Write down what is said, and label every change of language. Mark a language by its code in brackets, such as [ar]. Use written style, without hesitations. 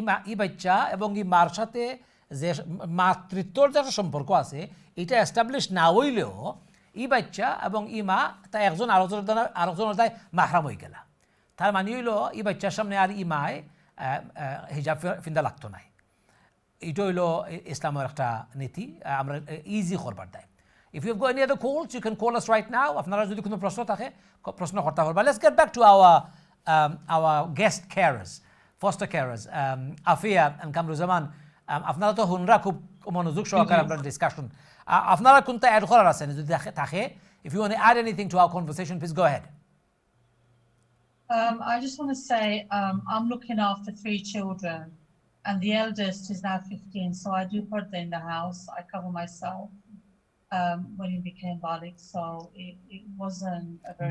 [bn] ই বাচ্চা এবং এই মার সাথে যে মাতৃত্বর যে সম্পর্ক আছে এটা এস্টাবলিশ না হইলেও ই বাচ্চা এবং ই মা তা একজন আরেকজনের তাই মাহরাম হয়ে গেলা। তার মানে হইল ই বাচ্চার সামনে আর ই মায় হিজাব ফিন্দা লাগতো নাই। এটা হইল ইসলামের একটা নীতি, আমরা ইজি করবার দেয়। [en] If you've got any other calls, you can call us right now. [bn] আপনারা যদি কোনো প্রশ্ন থাকে প্রশ্ন করতে পারবেন। [en] Let's get back to our guest carers, foster carers, Afiya and Kamruzaman. [bn] আপনারা তো হুনরা খুব মনোযোগ সহকারে আমরা ডিসকাশন, আপনারা কোনটা অ্যাড করার আছেন যদি থাকে? [en] If you want to add anything to our conversation, please go ahead. I just want to say I'm looking after 3 children, and the eldest is now 15, so I do put them in the house. I cover myself when he became baligh, so it wasn't a very